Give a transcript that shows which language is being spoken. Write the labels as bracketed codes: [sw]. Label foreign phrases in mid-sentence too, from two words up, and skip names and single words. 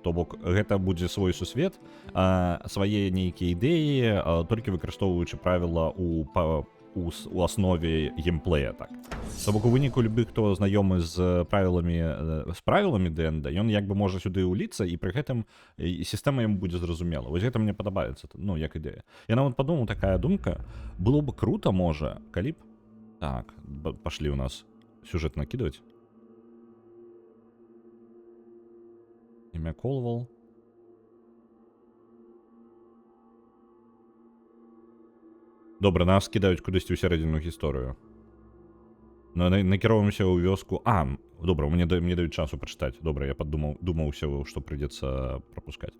[be] То бок, гэта будзе свой сусвет, свае нейкія ідэі, толькі выкарыстоўваючы правіла у аснове геймплея, так. То бок, у выніку любы, хто знаёмы з правіламі ДНД, ён як бы можа сюды ўліцца, і пры гэтым сістэма яму будзе зразумела. Вось гэта мне падабаецца, ну, як ідэя. Я нават падумаў, такая думка, было б крута, можа, калі б. [ru] Так, пошли у нас сюжет накидывать. Имя Колвал. [be] Добра, нас кидаюць кудысьці ў сярэдзіну гісторыю. Накіроўваемся ў вёску. Добра, мне даюць часу пачытаць. Добра, я думаўся, што прыйдзецца прапускаць.